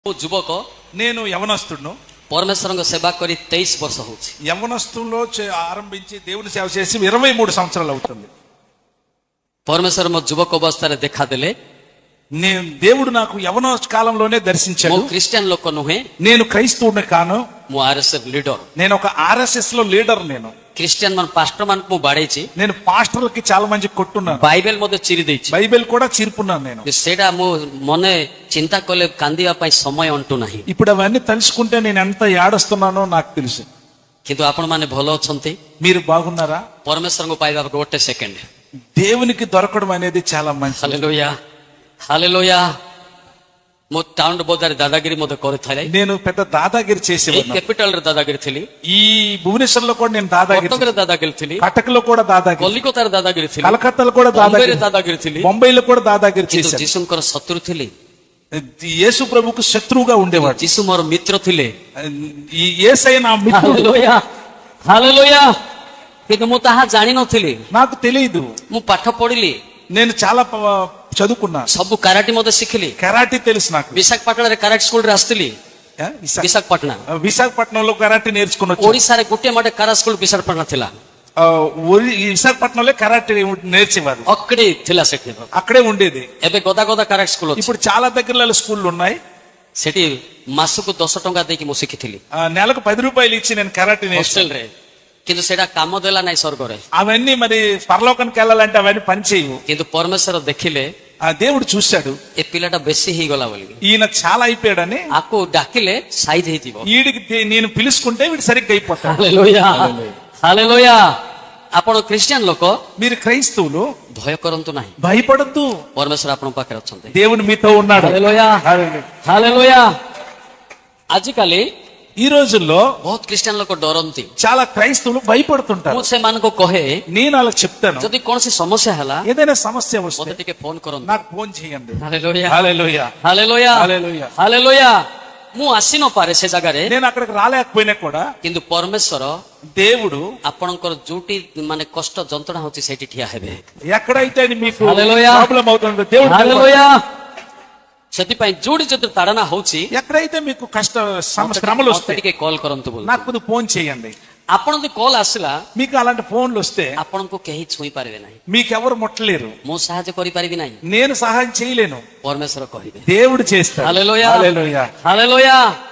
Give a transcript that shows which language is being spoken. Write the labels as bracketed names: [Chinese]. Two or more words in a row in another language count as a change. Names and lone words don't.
[Odia] ଯୁବକ [Telugu] నేను యవనస్తుడును [Odia] ପରମେଶ୍ୱରଙ୍କ ସେବା କରି 23 ବର୍ଷ ହଉଛି। [Telugu] యవనస్తుల్లో ఆరంభించి దేవుని సేవ చేసి 23 సంవత్సరాలు అవుతుంది। [Odia] ପରମେଶ୍ୱର ମୋ ଯୁବକ ଅବସ୍ଥାରେ ଦେଖାଦେଲେ। [Telugu] నేను దేవుడు నాకు యవన కాలంలోనే దర్శించాడు। [Odia] ମୁଁ ଖ୍ରୀଷ୍ଟିଆନ ଲୋକ ନୁହେଁ, [Telugu] నేను క్రైస్తవుని కాను, [Odia] ମୁଁ ఆర్ఎస్ఎఫ్ లీడర్। [Telugu] నేను ఒక ఆర్ఎస్ఎస్ లో లీడర్। నేను [Odia] ଖ୍ରୀଷ୍ଟିଆନ [Telugu] మన పాస్టర్ [Odia] ମାନଙ୍କୁ ମୁଁ ବାଡେଇଛି, [Telugu] నేను పాస్టర్లకి చాలా మంది కొట్టున్నాను, [Odia] ବାଇବେଲ ମଧ୍ୟ ଚିରି ଦେଇଛି, [Telugu] బైబిల్ కూడా చిరుపున్నాను। నేను [Odia] ସେଇଟା ମୁଁ ମନେ ଚିନ୍ତା କଲେ କାନ୍ଦିବା ପାଇଁ ସମୟ ଅଣ୍ଟୁ ନାହିଁ। [Telugu] ఇప్పుడు అవన్నీ తలుచుకుంటే నేను ఎంత ఏడుస్తున్నానో నాకు తెలుసు। [Odia] କିନ୍ତୁ ଆପଣ ମାନେ ଭଲ ଅଛନ୍ତି, [Telugu] మీరు బాగున్నారా? [Odia] ପରମେଶ୍ୱରଙ୍କୁ ପାଇବା ଗୋଟେ ସେକେଣ୍ଡ, [Telugu] దేవునికి దొరకడం అనేది చాలా మంచిది। [Odia] ହାଲେଲୁୟା ହାଲେଲୁୟା। ମୁଁ ଟାଉନ ବଜାରରେ ଦାଦାଗିରି ମଧ୍ୟ କରିଥାଏ। [Telugu] నేను పెద్ద దాదాగిరి చేసేవాడిని। [Odia] କ୍ୟାପିଟାଲରେ ଦାଦାଗିରି ଥିଲି, [Telugu] ఈ భువనేశ్వర్లో కూడా నేను దాదాగిరి, [Odia] କଟକରେ ଦାଦାଗିରି ଥିଲି, [Telugu] కటక్లో కూడా దాదాగిరి, [Odia] କଲିକତାରେ ଦାଦାଗିରି ଥିଲି, [Telugu] కలకత్తాలో కూడా [Odia] బాంబేରେ ଦାଦାଗିరి ଥିଲି, [Telugu] బొంబాయిలో కూడా దాదాగిరి చేశాను। [Odia] ଯୀଶୁଙ୍କର ଶତ୍ରୁ ଥିଲି, [Telugu] యేసు ప్రభుకు శత్రువుగా ఉండేవాడు। [Odia] ଯୀଶୁ ମୋର మిత్ర ଥିଲେ। [Telugu] ఈ యేసయ్య నా మిత్రుడు। [Odia] ହାଲେଲୁୟା ହାଲେଲୁୟା। କିନ୍ତୁ ମୁଁ ତାହା ଜାଣିନଥିଲି, [Telugu] నాకు తెలియదు। [Odia] ମୁଁ ପାଠ ପଢିଲି, [Telugu] నేను చాలా చదువుకున్నా, [Odia] ସବୁ କାରାଟି ମଧ୍ୟ ଶିଖିଲି। [Telugu] కరాటీ తెలుసు నాకు। [Odia] ବିଶାଖାପାଟଣାରେ କାରାଟି ସ୍କୁଲରେ ଆସିଥିଲି। ବିଶାଖାପାଟଣା [Telugu] విశాఖపట్నంలో కరాటీ నేర్చుకుని [Odia] ଓଡ଼ିଶାରେ ଗୋଟିଏ ମାଟେ କାରା ସ୍କୁଲ ବିଶାଖାପାଟଣା ଥିଲା। [Telugu] విశాఖపట్నంలో కరాటీ నేర్చేవారు, [Odia] ଅక్కడి ଥିଲା ସେଠି। [Telugu] అక్కడే ఉండేది। [Odia] ଏବେ ଗଦା గదా କାରାଟି ସ୍କୁଲ ଅଛି। [Telugu] ఇప్పుడు చాలా దగ్గరలో స్కూళ్ళు ఉన్నాయి। [Odia] ସେଠି ମାସକୁ 10 ଟଙ୍କା ଦେଇକି ମୁଁ ଶିଖିଥିଲି, [Telugu] నెలకు 10 రూపాయలు ఇచ్చి నేను కరాటీ [Odia] ହଷ୍ଟେଲରେ। କିନ୍ତୁ ସେଇଟା କାମ ଦେଲା ନାହିଁ ସ୍ୱର୍ଗରେ। [Telugu] అవన్నీ మరి పరలోకానికి వెళ్ళాలంటే అవన్నీ పని చేయవు। [Odia] କିନ୍ତୁ ପରମେଶ୍ୱର ଦେଖିଲେ, [Telugu] ఆ దేవుడు చూశాడు, [Odia] ଏ ପିଲାଟା ବେଶୀ ହେଇଗଲା ବୋଲି, [Telugu] ఈయన చాలా అయిపోయాడని [Odia] ଆକୁ ଡାକିଲେ ସାଇଜ ହେଇଯିବ। [Telugu] వీడికి నేను పిలుచుకుంటే వీడు సరిగ్గా అయిపోతాడు। [Odia] ହାଲେଲୁୟା ହାଲେଲୁୟା। ଆପଣ ଖ୍ରୀଷ୍ଟିଆନ ଲୋକ, [Telugu] మీరు క్రైస్తవులు [Odia] ଭୟ କରନ୍ତୁ ନାହିଁ, [Telugu] భయపడద్దు, [Odia] ପରମେଶ୍ୱର ଆପଣଙ୍କ ପାଖରେ ଅଛନ୍ତି। [Telugu] దేవుడు మీతో ఉన్నాడు। [Odia] ହାଲେଲୁୟା ହାଲେଲୁୟା। ଆଜିକାଲି [Telugu] ఈ రోజుల్లో [Odia] ବହୁତ ଖ୍ରୀଷ୍ଟିଆନ ଲୋକ ଡରନ୍ତି। [Telugu] చాలా క్రైస్తవులు భయపడుతుంటారు। [Odia] ମୁଁ ସେମାନଙ୍କୁ କହେ, [Telugu] నేను వాళ్ళకి చెప్తాను, [Odia] ଯଦି କୌଣସି ସମସ୍ୟା ହେଲା [Telugu] ఏదైనా సమస్య [Odia] ମତେ [Telugu] వస్తే [Odia] ଟିକେ ఫోନ କରନ୍ତୁ। [Telugu] నాకు ఫోన్ చేయండి। [Odia] ହାଲେଲୁୟା [Telugu] హల్లెలూయా [Odia] ହାଲେଲୁୟା [Telugu] హల్లెలూయా। [Odia] ହାଲେଲୁୟା। ମୁଁ ଆସି ନପାରେ ସେ ଜାଗାରେ, [Telugu] నేను అక్కడికి రాలేకపోయినా కూడా [Odia] କିନ୍ତୁ ପରମେଶ୍ୱର [Telugu] దేవుడు [Odia] ଆପଣଙ୍କର ଯୋଉଠି ମାନେ କଷ୍ଟ ଯନ୍ତ୍ରଣା ହଉଛି ସେଇଠି ଠିଆ ହେବେ। [Telugu] ఎక్కడైతే మీకు హల్లెలూయా ప్రాబ్లం అవుతుందో దేవుడు [Odia] ହାଲେଲୁୟା। ସେଥିପାଇଁ ଯୋଉଠି ଯଦି ତାଡନା ହଉଛି, [Telugu] ఎక్కడైతే మీకు కష్ట శ్రమలు [Odia] ମତେ [Telugu] వస్తాయి [Odia] ଟିକେ କଲ୍ କରନ୍ତୁ ବୋଲି। [Telugu] నాకు కొద్దిగా ఫోన్ చేయండి। [Odia] ଆପଣ ଯଦି କଲ୍ ଆସିଲା, [Telugu] మీకు అలాంటి ఫోన్లు వస్తే [Odia] ଆପଣଙ୍କୁ କେହି ଛୁଇଁ ପାରିବେ ନାହିଁ, [Telugu] మీకెవరు ముట్టలేరు, [Odia] ମୁଁ ସାହାଯ୍ୟ କରିପାରିବି ନାହିଁ, [Telugu] నేను సహాయం చేయలేను, [Odia] ପରମେଶ୍ୱର କହିବେ। [Telugu] దేవుడు చేస్తాడు। [Odia] ହାଲେଲୁୟା [Telugu] హల్లెలూయా [Odia] ହାଲେଲୁୟା।